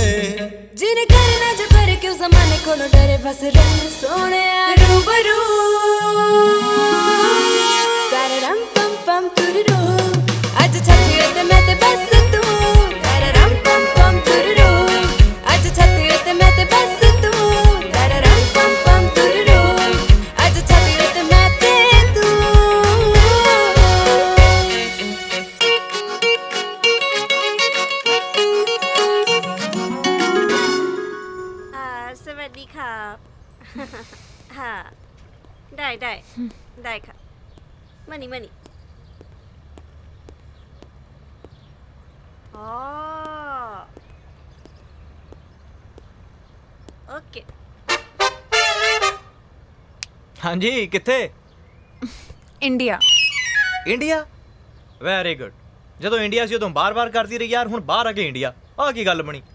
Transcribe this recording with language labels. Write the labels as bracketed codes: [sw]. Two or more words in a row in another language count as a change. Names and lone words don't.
[pa] ਜਿਨ ਕਰਨਾ ਜੇ ਪਰ ਕਿਉਂ ਜ਼ਮਾਨੇ ਕੋਲੋਂ ਡਰੇ ਬਸ ਰਹਿ ਸੋਹਣਿਆ ਰੂਬਰੂ ਤਰਰਮ ਪਮ ਪਮ ਤੁਰਰੂ ਅੱਜ ਛੱਤੀ ਉੱਤੇ ਮੈਂ ਤੇ ਬਸ ਤੂੰ ਤਰਰਮ ਪਮ ਪਮ ਤੁਰਰੂ ਅੱਜ ਛੱਤੀ ਉੱਤੇ ਮੈਂ ਤੇ ਬਸ ਤੂੰ ਤਰਰਮ ਪਮ ਪਮ ਤੁਰਰੂ ਅੱਜ ਛੱਤੀ ਉੱਤੇ ਮੈਂ ਤੇ [th] สวัสดีครับค่ะได้ค่ะมานี่อ๋อ ਓਕੇ [pa] ਹਾਂਜੀ ਕਿੱਥੇ? ਇੰਡੀਆ ਇੰਡੀਆ? [en] very good. [pa] ਜਦੋਂ ਇੰਡੀਆ ਸੀ ਉਦੋਂ ਬਾਰ-ਬਾਰ ਕਰਦੀ ਰਹੀ ਯਾਰ, ਹੁਣ ਬਾਹਰ ਆ ਕੇ ਇੰਡੀਆ, ਆਹ ਕੀ ਗੱਲ ਬਣੀ?